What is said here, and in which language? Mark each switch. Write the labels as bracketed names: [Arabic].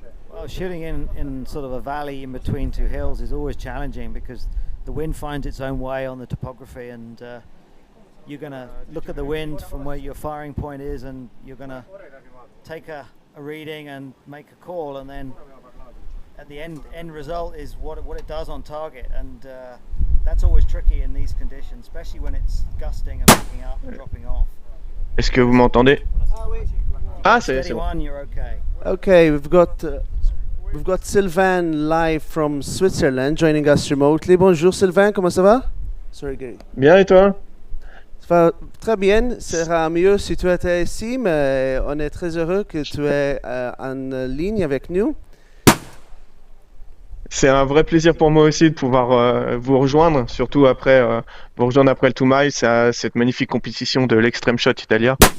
[English] Well, shooting in sort of a valley in between two hills is always challenging because the wind finds its own way on the topography, and you're going to look at the wind from where your firing point is, and you're going to take a reading and make a call, and then at the end result is what it does on target, and that's always tricky in these conditions, especially when it's gusting and picking up and dropping off. [French] Est-ce que vous m'entendez? Ah, c'est [English] Steady [French] bon. [English] one, you're okay. Okay, we've got Sylvain live from Switzerland joining us remotely. [French] Bonjour Sylvain, comment ça va? [English] Sorry Gary. [French] Bien et toi? Ça va très bien, ça sera mieux si tu étais ici, mais on est très heureux que tu es en ligne avec nous. C'est un vrai plaisir pour moi aussi de pouvoir vous rejoindre, surtout après vous rejoindre après le 2 Miles, cette magnifique compétition de l'Extreme Shot Italia.